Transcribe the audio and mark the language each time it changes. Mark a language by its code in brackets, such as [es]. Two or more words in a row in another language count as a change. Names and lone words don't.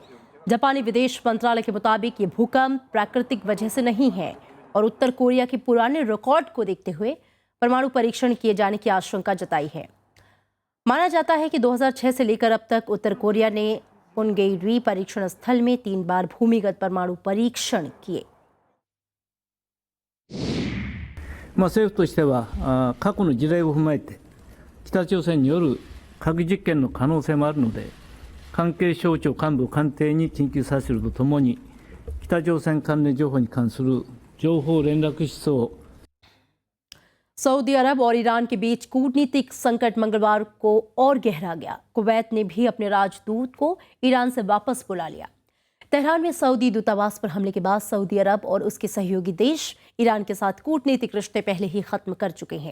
[hi] जापानी विदेश मंत्रालय के मुताबिक ये भूकंप प्राकृतिक वजह से नहीं है और उत्तर कोरिया के पुराने रिकॉर्ड को देखते हुए परमाणु परीक्षण किए जाने की आशंका जताई है। माना जाता है कि 2006 से लेकर अब तक उत्तर कोरिया ने पुनगेरी परीक्षण स्थल में 3 बार भूमिगत परमाणु परीक्षण किए। [ja] 政府としては過去の事例を踏まえて北朝鮮による核実験の可能性もあるので関係省庁幹部官邸に緊急させるとともに北朝鮮関連情報に関する情報連絡室を [hi] सऊदी अरब और ईरान के बीच कूटनीतिक संकट मंगलवार को और गहरा गया। कुवैत ने भी अपने राजदूत को ईरान से वापस बुला लिया। तेहरान में सऊदी दूतावास पर हमले के बाद सऊदी अरब और उसके सहयोगी देश ईरान के साथ कूटनीतिक रिश्ते पहले ही खत्म कर चुके हैं।